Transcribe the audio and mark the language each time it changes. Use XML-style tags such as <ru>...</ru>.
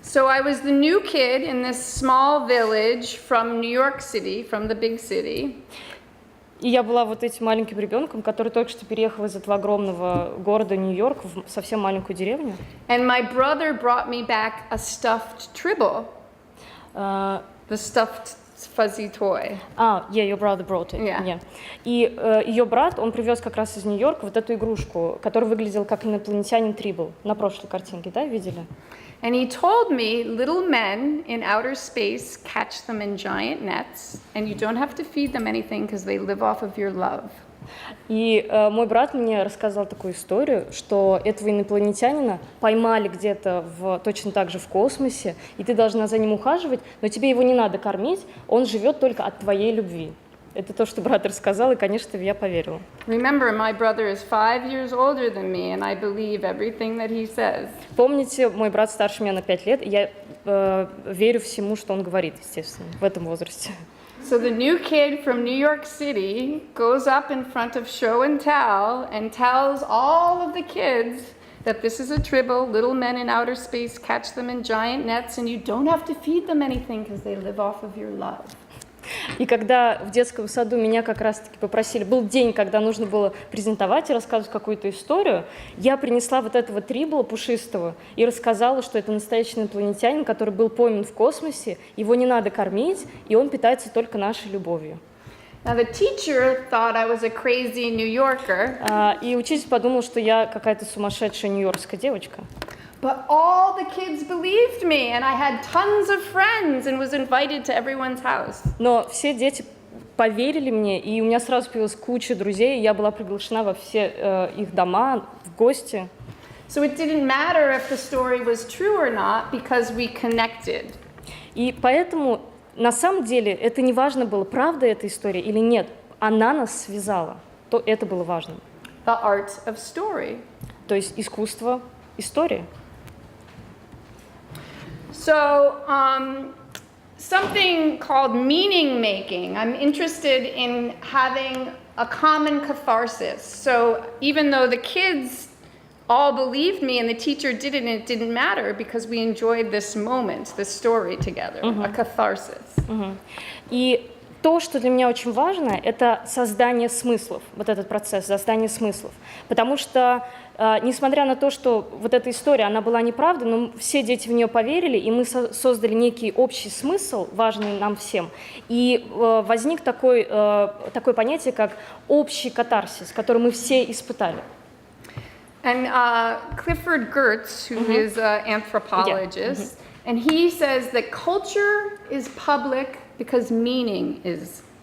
<en>So I was the new kid in this small village from New York City, from the big city.</en> <ru>И я была вот этим маленьким ребенком, который только что переехал из этого огромного города Нью-Йорк в совсем маленькую деревню.</ru> <en>And my brother brought me back a stuffed tribble. The stuffed fuzzy toy. Your brother brought it. Yeah.</en> <ru>И ее брат, он привез как раз из Нью-Йорка вот эту игрушку, которая выглядела как инопланетянин Трибл. На прошлой картинке, да, видели?</ru> <en>And he told me little men in outer space catch them in giant nets, and you don't have to feed them anything because they live off of your love.</en> <ru>И мой брат мне рассказал такую историю, что этого инопланетянина поймали где-то точно так же в космосе, и ты должна за ним ухаживать, но тебе его не надо кормить, он живет только от твоей любви. Это то, что брат рассказал, и, конечно, я поверила.</ru> <en>Remember, my brother is 5 years older than me, and I believe everything that he says.</en> <ru>Помните, мой брат старше меня на 5 лет, и я верю всему, что он говорит, естественно, в этом возрасте.</ru> <en>So the new kid from New York City goes up in front of show and tells all of the kids that this is a tribble, little men in outer space catch them in giant nets, and you don't have to feed them anything because they live off of your love.</en> <ru>И когда в детском саду меня как раз-таки попросили, был день, когда нужно было презентовать и рассказывать какую-то историю, я принесла вот этого трибула пушистого и рассказала, что это настоящий инопланетянин, который был пойман в космосе, его не надо кормить, и он питается только нашей любовью.</ru> <en>Now the teacher thought I was a crazy New Yorker.</en> <ru>И учитель подумал, что я какая-то сумасшедшая нью-йоркская девочка.</ru> <en>But all the kids believed me, and I had tons of friends and was invited to everyone's house.</en> <ru>Но все дети поверили мне, и у меня сразу появилась куча друзей, и я была приглашена во все их дома, в гости.</ru> <en>So it didn't matter if the story was true or not, because we connected.</en> <ru>И поэтому, на самом деле, это не важно было, правда эта история или нет. Она нас связала, то это было важно.</ru> <en>The art of story.</en> <ru>То есть искусство истории.</ru> <en>So, something called meaning making. I'm interested in having a common catharsis. So even though the kids all believed me and the teacher didn't, it didn't matter because we enjoyed this moment, this story together, a catharsis.</en> <ru>И то, что для меня очень важно, это создание смыслов, вот этот процесс, создание смыслов. Потому что, несмотря на то, что вот эта история, она была неправдой, но все дети в нее поверили, и мы создали некий общий смысл, важный нам всем. И возник такое понятие, как общий катарсис, который мы все испытали.</ru> <en>And Clifford Geertz, who is an anthropologist, and he says that culture is public because meaning is.</en>